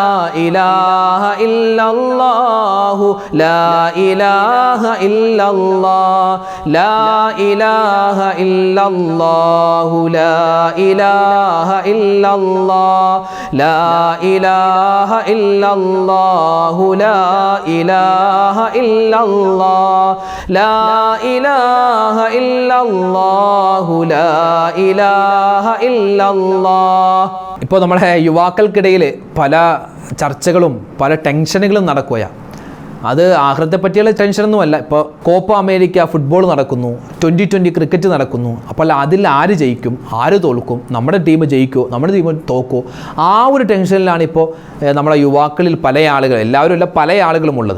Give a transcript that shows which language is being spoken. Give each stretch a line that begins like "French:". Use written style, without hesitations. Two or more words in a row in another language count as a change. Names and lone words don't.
Arabic: إله إلا الله، لا إله إلا الله، لا إله إلا الله، لا إله إلا الله، لا إله إلا الله، لا إله إلا الله، لا إله إلا الله، لا إله إلا الله.
Malayalam: ഇപ്പോൾ നമ്മുടെ യുവാക്കൾക്കിടയിൽ പല ചർച്ചകളും പല ടെൻഷനുകളും നടക്കുകയാണ്. അത് ആഖിറത്തെ പറ്റിയുള്ള ടെൻഷനൊന്നുമല്ല. ഇപ്പോൾ കോപ്പ അമേരിക്ക ഫുട്ബോൾ നടക്കുന്നു, 2020 ക്രിക്കറ്റ് നടക്കുന്നു. അപ്പോൾ അതിൽ ആര് ജയിക്കും, ആര് തോൽക്കും, നമ്മുടെ ടീം ജയിക്കുമോ, നമ്മുടെ ടീം തോക്കുമോ, ആ ഒരു ടെൻഷനിലാണ് ഇപ്പോൾ നമ്മുടെ യുവാക്കളിൽ പല ആളുകൾ, എല്ലാവരും അല്ല പല ആളുകളും ഉള്ളത്.